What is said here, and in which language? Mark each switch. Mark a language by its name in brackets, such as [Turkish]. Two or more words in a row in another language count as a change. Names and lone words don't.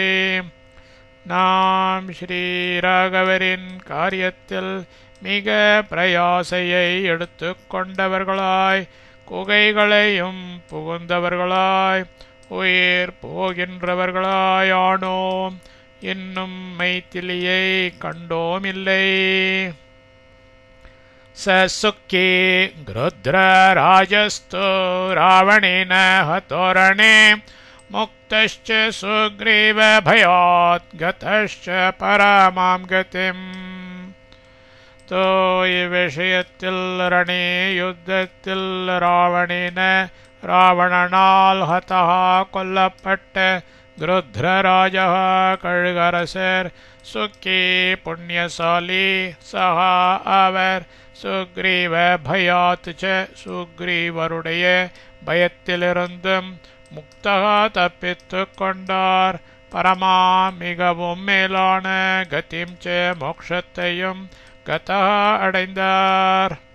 [Tamil] நாம் ஸ்ரீராகவரின் காரியத்தில் மிக பிரயாசையை எடுத்து கொண்டவர்களாய் குகைகளையும் புகுந்தவர்களாய் உயிர் போகின்றவர்களாய் ஆனோம் என்னும் மைதிலியை கண்டோமில்லை. [Sanskrit] स सुखी गृध्रराजस्तु रावणेन हतोरणे मुक्तश्च सुग्रीवभयात् गतश्च परमां गतिम् [Tamil] तो இவ்விஷயத்தில் ரணே யுத்தத்தில் ராவணேன ராவணனால் ஹதா கொல்லப்பட்ட கிருத்ரராஜா கழுகரசர் சுக்கி புண்ணியசாலி சஹா அவர் [Sanskrit] सुग्रीव भयात् च [Tamil] சுக்ரீவருடைய பயத்திலிருந்தும் முக்தகா தப்பித்து கொண்டார் பரமா மிகவும் மேலான [Sanskrit] गतिम् च [Tamil] மோக்ஷத்தையும் கதா அடைந்தார்